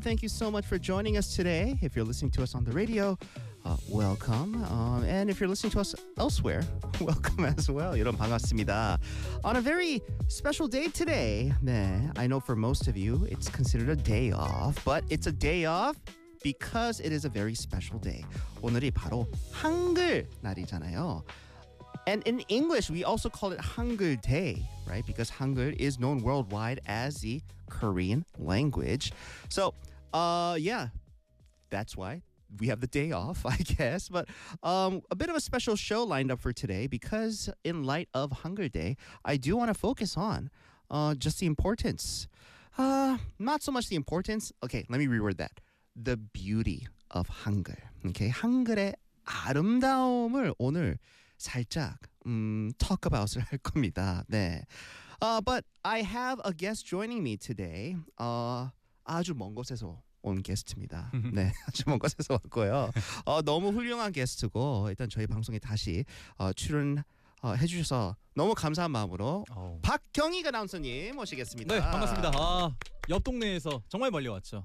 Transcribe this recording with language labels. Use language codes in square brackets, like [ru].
[en] Thank you so much for joining us today. If you're listening to us on the radio, welcome. And if you're listening to us elsewhere, welcome as well. [ko] 여러분 반갑습니다. [en] On a very special day today, 네, I know for most of you, it's considered a day off, but it's a day off because it is a very special day. [ko] 오늘이 바로 한글 날이잖아요. [en] And in English, we also call it Hangul Day, right? Because Hangul is known worldwide as the Korean language. So, yeah, that's why we have the day off, I guess. But a bit of a special show lined up for today because in light of Hangul Day, I do want to focus on just the importance. Not so much the importance. Okay, let me reword that. The beauty of Hangul. [ko] Okay, Hangul의 아름다움을 오늘 살짝 [en] talk about [ko] 을 할 겁니다. 네. [en] But I have a guest joining me today. [ko] 아주 먼 곳에서 온 게스트입니다. 네, 아주 먼 곳에서 왔고요. 너무 훌륭한 게스트고 일단 저희 방송에 다시 출연 해주셔서 너무 감사한 마음으로 박경익 아나운서님 모시겠습니다. 네, 반갑습니다. 옆 동네에서 정말 멀리 왔죠.